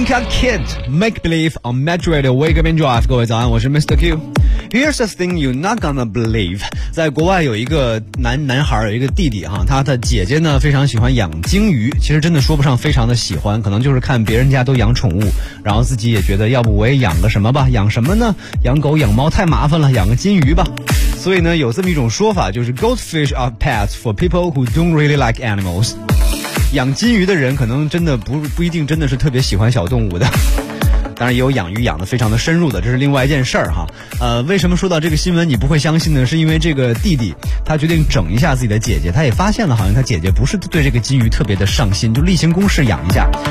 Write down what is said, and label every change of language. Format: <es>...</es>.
<en>Kid, make believe on Metro Radio Wake Up and Drive.</en> <zh>各位早安，我是</zh> <en>Mr. Q. Here's the thing you're not gonna believe.</en> <zh>在国外有一个男孩，有一个弟弟哈，他的姐姐呢非常喜欢养鲸鱼，其实真的说不上非常的喜欢，可能就是看别人家都养宠物，然后自己也觉得要不我也养个什么吧，养什么呢？养狗养猫太麻烦了，养个金鱼吧。所以呢，有这么一种说法，就是</zh> <en>Goldfish are pets for people who don't really like animals.</en> <zh>养金鱼的人可能真的不一定真的是特别喜欢小动物的，当然也有养鱼养得非常的深入的，这是另外一件事儿哈。为什么说到这个新闻你不会相信呢？是因为这个弟弟他决定整一下自己的姐姐，他也发现了好像他姐姐不是对这个金鱼特别的上心，就例行公事养一下。</zh>